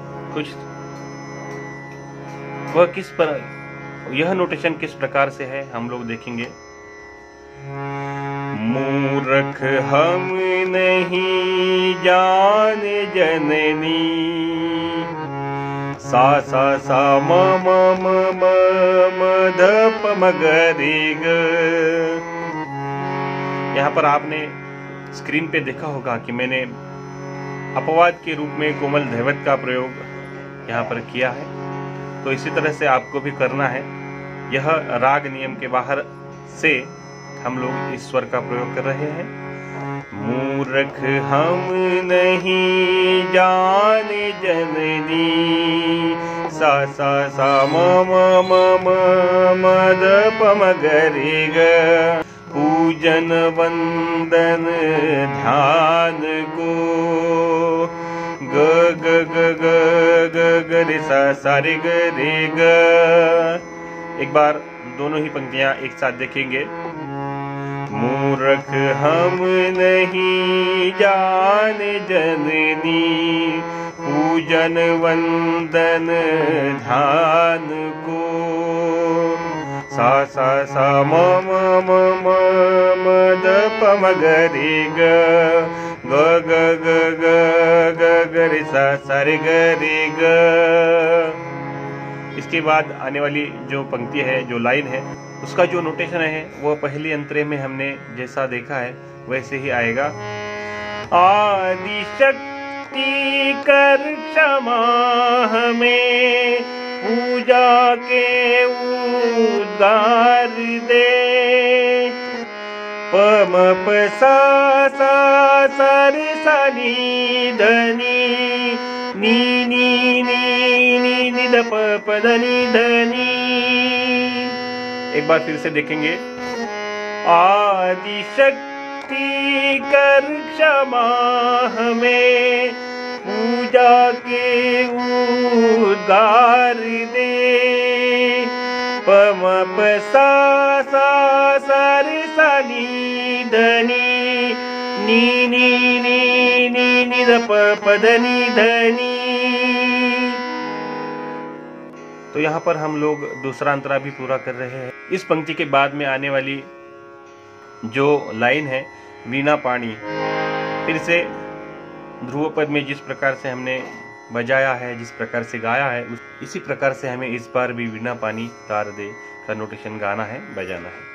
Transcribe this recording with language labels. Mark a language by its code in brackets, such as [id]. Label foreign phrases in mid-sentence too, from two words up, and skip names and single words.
[hi] कुछ वह किस पर यह नोटेशन किस प्रकार से है हम लोग देखेंगे। मूर्ख हम नहीं जान जननी सा सा सा म म म म म ध प म ग रे ग। यहाँ पर आपने स्क्रीन पे देखा होगा कि मैंने अपवाद के रूप में कोमल धैवत का प्रयोग यहाँ पर किया है। तो इसी तरह से आपको भी करना है। यह राग नियम के बाहर से हम लोग इस स्वर का प्रयोग कर रहे हैं। मूर्ख हम नहीं जाने जननी, सा सा सा म म म म द प म ग रे ग, पूजन वंदन ध्यान को, ग ग ग ग ग ग रे सा सा रे ग रे ग। एक बार दोनों ही पंक्तियां एक साथ देखेंगे। मूर्ख हम नहीं जाने जननी, पूजन वंदन ध्यान को, सा सा सा म म म म म द प म ग रे ग, ग ग ग ग ग ग रे सा सा रे ग रे ग। इसके बाद आने वाली जो पंक्ति है, जो लाइन है, उसका जो नोटेशन है वो पहली अंतरे में हमने जैसा देखा है वैसे ही आएगा। आदि शक्ति कर क्षमा हमें, पूजा के उद्गार दे, प म प सा सा सा रे सा नी ध नी, नी नी नी नी नी ध प प ध नी ध नी। एक बार फिर से देखेंगे। आदि शक्ति कर क्षमा हमें, पूजा के उद्गार दे, प म प सा सा सा रे सा नी ध नी, नी नी नी नी नी ध प प ध नी ध नी। तो यहाँ पर हम लोग दूसरा अंतरा भी पूरा कर रहे हैं। इस पंक्ति के बाद में आने वाली जो लाइन है, वीणा पाणी, फिर से ध्रुव पद में जिस प्रकार से हमने बजाया है, जिस प्रकार से गाया है, इसी प्रकार से हमें इस बार भी वीणा पाणी तार दे का नोटेशन गाना है, बजाना है।